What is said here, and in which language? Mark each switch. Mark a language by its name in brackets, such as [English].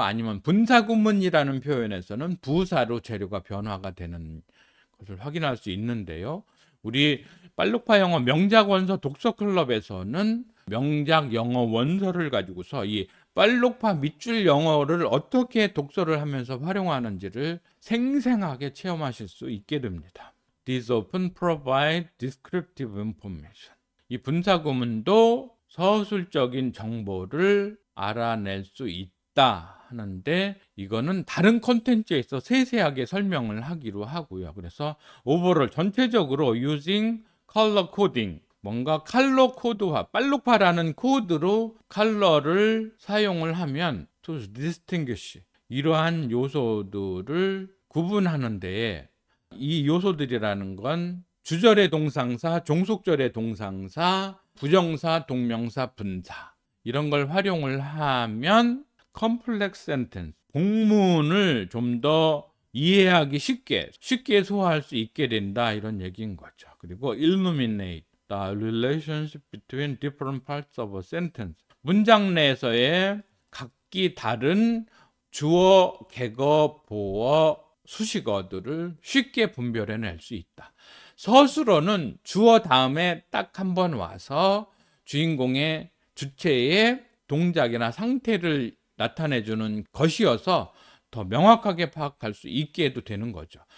[Korean] 아니면 분사구문이라는 표현에서는 부사로 재료가 변화가 되는 것을 확인할 수 있는데요. 우리 빨록파 영어 명작 원서 독서 클럽에서는 명작 영어 원서를 가지고서 이 빨록파 밑줄 영어를 어떻게 독서를 하면서 활용하는지를 생생하게 체험하실 수 있게 됩니다. [English] These often provide descriptive information. [Korean] 이 분사구문도 서술적인 정보를 알아낼 수 있다 하는데, 이거는 다른 콘텐츠에서 세세하게 설명을 하기로 하고요. 그래서 오버롤 전체적으로 [English] using color coding, [Korean] 뭔가 컬러 코드화, 빨록파라는 코드로 컬러를 사용을 하면 [English] to distinguish, [Korean] 이러한 요소들을 구분하는 데에, 이 요소들이라는 건 주절의 동상사, 종속절의 동상사, 부정사, 동명사, 분사, 이런 걸 활용을 하면 [English] complex sentence, [Korean] 본문을 좀 더 이해하기 쉽게 소화할 수 있게 된다, 이런 얘기인 거죠. [English] 그리고 illuminate the relationship between different parts of a sentence. [Korean] 문장 내에서의 각기 다른 주어, 객어, 보어, 수식어들을 쉽게 분별해낼 수 있다. 서술어는 주어 다음에 딱 한 번 와서 주인공의 주체의 동작이나 상태를 나타내주는 것이어서 더 명확하게 파악할 수 있게 해도 되는 거죠.